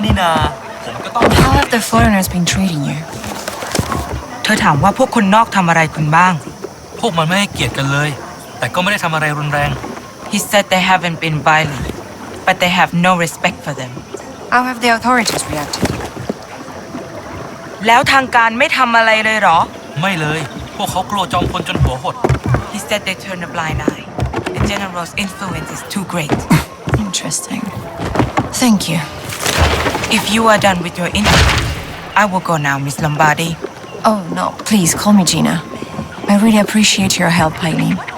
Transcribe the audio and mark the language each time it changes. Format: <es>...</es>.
<en>How have the foreigners been treating you?</en> <th>เธอถามว่าพวกคนนอกทำอะไรคุณบ้าง พวกมันไม่ให้เกียรติกันเลยแต่ก็ไม่ได้ทำอะไรรุนแรง</th> <en>He said they haven't been violent, but they have no respect for them. How have the authorities reacted?</en> <th>แล้วทางการไม่ทำอะไรเลยเหรอ ไม่เลยพวกเขากลัวจอมพลจนหัวหด</th> <en>He said they turn a blind eye. The general's influence is too great. Interesting. Thank you. If you are done with your interview, I will go now, Miss Lombardi. Oh, no, please call me Gina. I really appreciate your help, Eileen.</en>